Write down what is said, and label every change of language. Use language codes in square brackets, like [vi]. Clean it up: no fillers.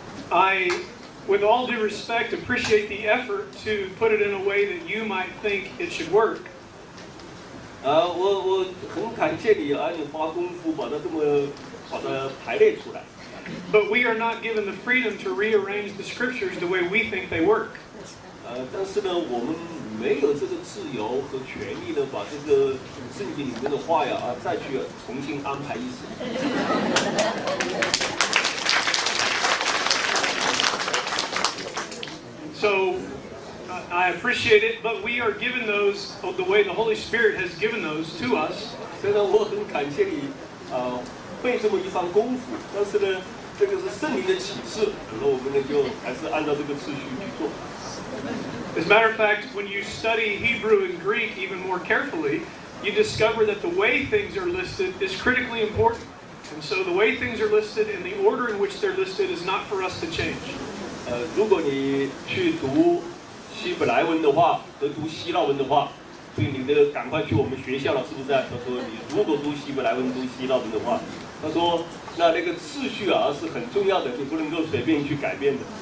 [en] I, with all due respect, appreciate the effort to put it in a way that you might think it should work. [zh] 我很感谢你你花功夫把它排列出来。 [en] But we are not given the freedom to rearrange the scriptures the way we think they work. [zh] 但是呢，我们没有这个自由和权利呢，把这个圣经里面的话呀再去重新安排一次。 [en] So I appreciate it, but we are given those the way the Holy Spirit has given those to us. [zh] 虽然我很感谢你费这么一番功夫，但是呢，这个是圣灵的启示，那我们呢就还是按照这个次序去做。 [en] As a matter of fact, when you study Hebrew and Greek even more carefully, you discover that the way things are listed is critically important. And so the way things are listed and the order in which they're listed is not for us to change. [zh] 如果你去读希伯来文的话和读希腊文的话，所以你赶快去我们学校了，是不是？他说你如果读希伯来文、读希腊文的话，他说那个次序是很重要的，你不能够随便去改变的。